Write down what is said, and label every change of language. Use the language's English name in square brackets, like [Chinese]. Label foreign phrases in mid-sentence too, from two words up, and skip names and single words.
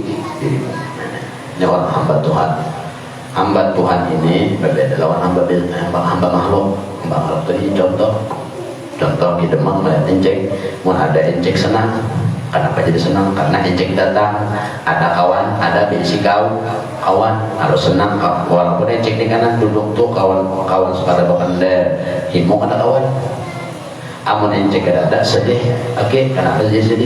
[Banjar] Ini orang hamba Tuhan. Hamba Tuhan ini berbeda lawan hamba makhluk. Hamba makhluk itu contoh kita mau melihat encek, mau ada encek senang. Kenapa jadi senang? Karena encek datang, ada kawan, ada bisi kawan, harus senang. Walaupun encek di kanan duduk tuh kawan sepada bakanda, himung ada kawan. Amun encek ada sedih, oke, kenapa jadi sedih?